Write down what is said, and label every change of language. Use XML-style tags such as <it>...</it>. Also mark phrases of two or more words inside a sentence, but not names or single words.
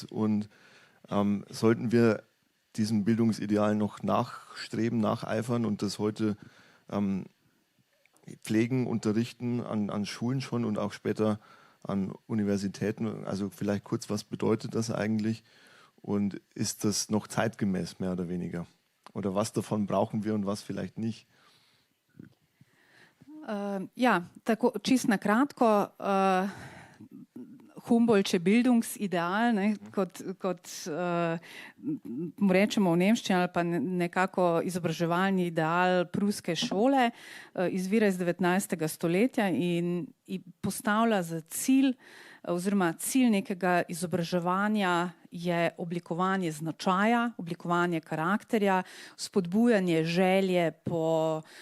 <de>Und sollten wir diesem Bildungsideal noch nachstreben, nacheifern und das heute pflegen, unterrichten an Schulen schon und auch später an Universitäten? Also vielleicht kurz, was bedeutet das eigentlich? Und ist das noch zeitgemäß, mehr oder weniger? Oder was davon brauchen wir und was vielleicht nicht?</de> <sl>Ja, tako čist na kratko. Humboldtov Bildungsideal, ne, kot mu rečemo v nemščini, ali pa nekako izobraževalni ideal pruske šole, izvira iz 19. stoletja in postavlja za cilj, oziroma cilj nekega izobraževanja je oblikovanje značaja, oblikovanje karakterja, spodbujanje želje po</sl>